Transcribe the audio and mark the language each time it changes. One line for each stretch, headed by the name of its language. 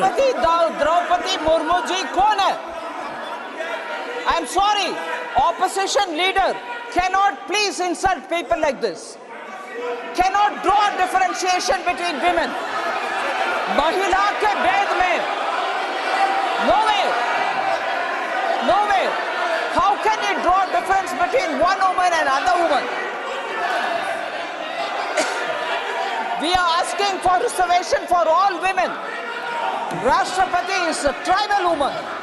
Hindi: राष्ट्रपति द्रौपदी मुर्मू जी कौन है?
English: I'm sorry. Opposition leader cannot please insult people like this. Cannot draw differentiation between women.
Hindi: महिला के भेद में
English: no way. No way. How can you draw difference between one woman and another woman? We are asking for reservation for all women. Rashtrapati is a tribal woman.